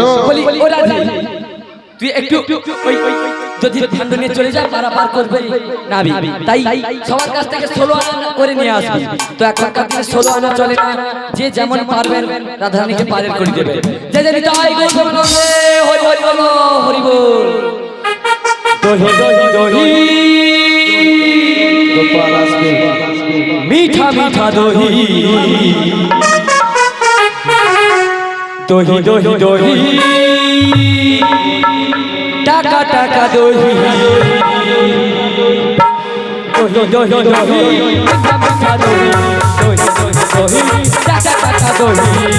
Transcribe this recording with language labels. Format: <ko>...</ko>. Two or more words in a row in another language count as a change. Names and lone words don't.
<bn>বলি ও রাধে, তুই একটু ওই যদি ভান্ড নিয়ে চলে যা, পারাপার করবে নাবি, তাই সবার কাছ থেকে 16 আনা করে নিয়ে আসবি। তো এখনকার দিনে 16 আনা চলে না, যে যেমন পারবেন রাধারানীকে পারের করে দেবে। যে যে নিতাই গৌতম নন্দে হরি হরি বল, হরি বল।</bn> <hi>दही दही दही</hi> <bn>গোপাল আসবে,</bn> <hi>मीठा मीठा दही, दही दही दही, टाका टाका दही, दही दही दही मीठा मीठा दही दही दही दही टाका टाका दही</hi>